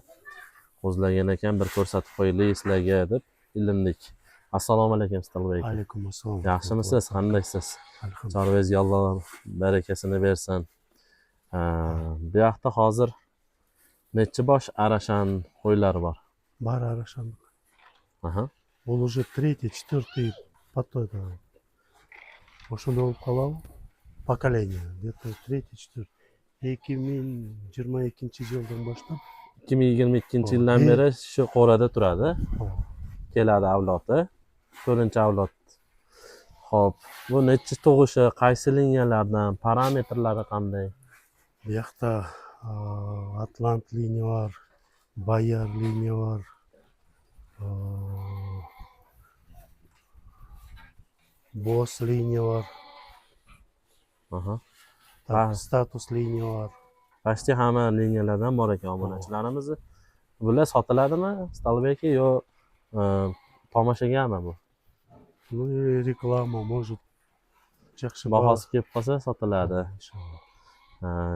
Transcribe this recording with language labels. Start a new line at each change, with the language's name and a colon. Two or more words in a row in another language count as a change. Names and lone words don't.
Uzbek: O'zlagan ekan, bir ko'rsatib qo'yaylik sizlarga deb ilindik. Assalomu alaykum Istalbek. Alaykum assalom. Yaxshimisiz? Qandaysiz? Alhamdulillah. Chorvangizga Alloh barakasini bersin. Bu yoqda hozir necha bosh Arashan qo'ylar bor?
Kyrgyz: Бар Арашан. Aha.
Russian: Он уже третий, четвертый поток.
Kyrgyz: Ошондо болуп калабы
Russian: поколение. Где-то третий, четвертый.
Kyrgyz: 2022 жылдан баштап
Uzbek: 2022 yildan beri shu qo'rada turadi. Keladi avlodi. 4-avlod. Xo'p, bu necha tug'ishi, qaysi liniyalardan, parametrlari qanday?
Kyrgyz: биякта Атлант линия бар, Баяр линия бар, Босс линия бар, Aha. статус линия бар.
Uzbek: Почти hamma liniyalardan bor ekan obunachilarimiz. Bular sotiladimi, Istalbek yo tomoshagami bu?
Russian: Ну и реклама, может, жакшы
Uzbek: Bahosi kelib qolsa sotiladi. иншаллах.